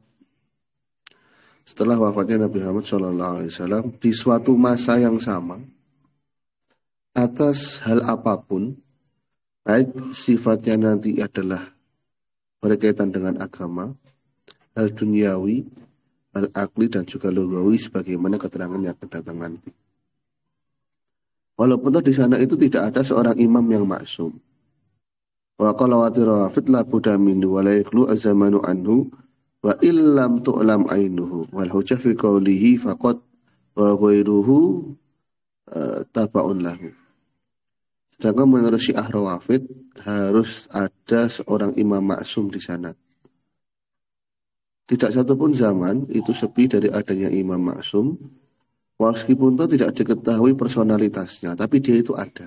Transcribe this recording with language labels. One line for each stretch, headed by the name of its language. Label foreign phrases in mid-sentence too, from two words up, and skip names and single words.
Indonesian: Setelah wafatnya Nabi Muhammad SAW di suatu masa yang sama, atas hal apapun, baik sifatnya nanti adalah berkaitan dengan agama, hal duniawi, hal akli dan juga lugawi sebagaimana keterangan yang akan datang nanti. Walaupun di sana itu tidak ada seorang imam yang maksum.
Arabic: وقال وتيرافت لا بد منه ولا يخلو الزمان عنه وإلا لم تعلم عينه والحجة في قوله فقد وغيره تبع له.
Indonesian: Sedangkan menurut Syiah Rawafid harus ada seorang imam maksum di sana. Tidak satupun zaman itu sepi dari adanya imam maksum, meskipun itu tidak diketahui personalitasnya, tapi dia itu ada.